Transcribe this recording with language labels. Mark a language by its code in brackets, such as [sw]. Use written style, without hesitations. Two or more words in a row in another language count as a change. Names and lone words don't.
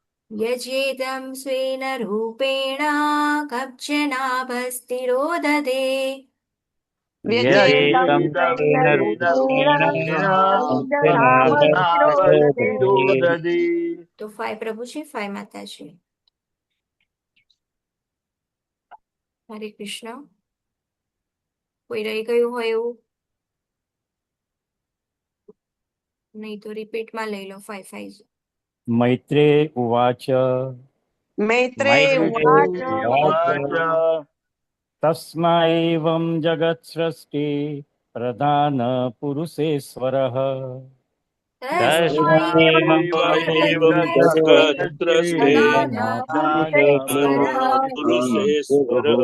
[sa] यजेदं स्वेन रूपेण कब्जनाभस्तिरो दधे व्यजेदं स्वेन रूपेण कञ्चनाभस्तिरो दधे। [hi] तो 5 प्रभुजी 5 माताजी। हरे कृष्ण। [gu] કોઈ રહી ગયું હોય એવું? નહીં તો રિપીટમાં લઈ લો 5 5। [sa] मैत्रे उवाच मैत्रे उवाच तस्मा एवं जगत्सृष्टि प्रधान पुरुषेश्वरः तस्मैवं जगत्सृष्टे पुरुषेश्वरः